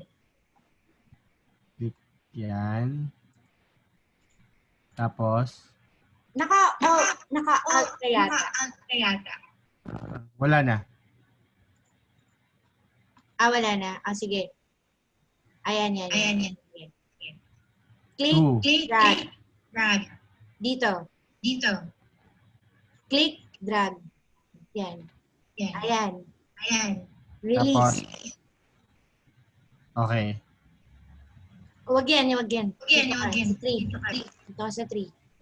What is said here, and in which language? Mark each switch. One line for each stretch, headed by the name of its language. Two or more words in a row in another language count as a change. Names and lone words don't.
Filipino: Click yan. Tapos, Naka-alt ka yata. wala na. Wala na. Sige. Ayan. Sige. Click, Two. drag. Dito.
English: Click, drag.
Filipino: Yan. Ayan. Release. Tapos, okay. Wag yan. Sa 3. Ito sa 3.